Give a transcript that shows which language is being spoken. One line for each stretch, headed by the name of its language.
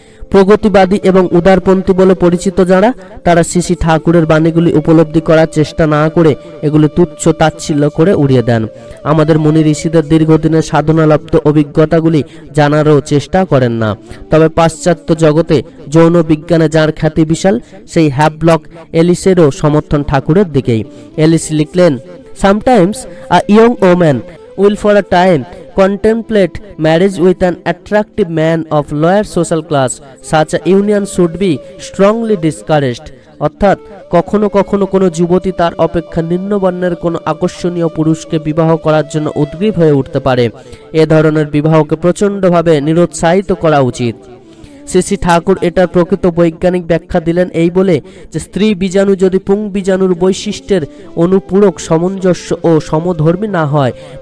Bangla: প্রগতিবাদী এবং উদারপন্থী বলে পরিচিত যারা, তারা শ্রী শ্রী ঠাকুরের বাণীগুলি উপলব্ধি করার চেষ্টা না করে এগুলি তুচ্ছ তাচ্ছিল্য করে উড়িয়ে দেন। আমাদের মুনি ঋষিদের দীর্ঘদিনের সাধনালব্ধ অভিজ্ঞতাগুলি জানারও চেষ্টা করেন না। তবে পাশ্চাত্য জগতে যৌন বিজ্ঞানে যার খ্যাতি বিশাল, সেই হ্যাভলক এলিসেরও সমর্থন ঠাকুরের দিকেই। এলিস লিখলেন,
English: Sometimes a young woman will for a time contemplate marriage with an attractive man of lower social class. Such a union should be strongly discouraged.
Bangla: অর্থাৎ কখনো কখনো কোনো যুবতী তার অপেক্ষা নিম্নবর্ণের কোনো আকর্ষণীয় পুরুষকে বিবাহ করার জন্য উদ্গ্রীব হয়ে উঠতে পারে। এ ধরনের বিবাহকে প্রচণ্ডভাবে নিরুৎসাহিত করা উচিত। শ্রী শ্রী ঠাকুর এটার প্রকৃত বৈজ্ঞানিক ব্যাখ্যা দিলেন এই বলে যে, স্ত্রী বীজাণু যদি পুং বীজাণুর বৈশিষ্ট্যের অনুপূরক, সামঞ্জস্য ও সমধর্মী না হয়,